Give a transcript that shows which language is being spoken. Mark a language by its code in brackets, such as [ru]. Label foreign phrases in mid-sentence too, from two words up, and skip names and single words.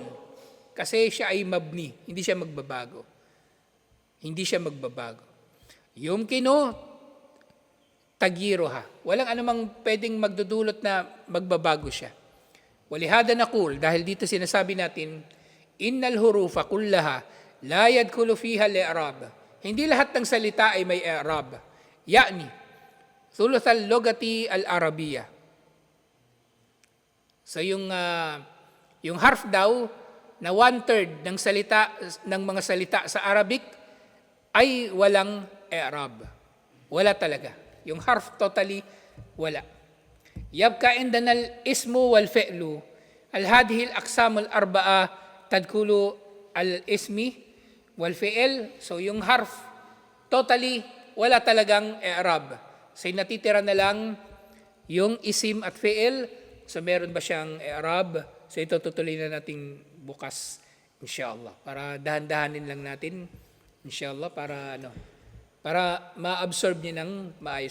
[tl] Kasi siya ay mabni, hindi siya magbabago. Hindi siya magbabago. [ar] يمكن تغييرها. [tl] Walang anumang pwedeng magdudulot na magbabago siya. [ar] ولهذا نقول, [tl] dahil dito sinasabi natin, [ar] إن الحروف كلها لا يدخل فيها الإعراب. [tl] Hindi lahat ng salita ay may i'rab. [ar] يعني ثلث اللغة العربية. [tl] So yung harf daw na 1/3 ng salita ng mga salita sa Arabic ay walang i'rab. Wala talaga. Yung harf totally wala. [ar] يبقى عندنا الاسم والفعل هذه الأقسام الأربعة تدخل الاسم والفعل. [tl] So yung harf totally wala talagang i'rab. So natitira na lang yung isim at fi'il. So meron ba siyang i'rab? So ito tutuloy na nating bukas inshallah. Para dahan-dahanin lang natin inshallah para ma-absorb niya ng maayos.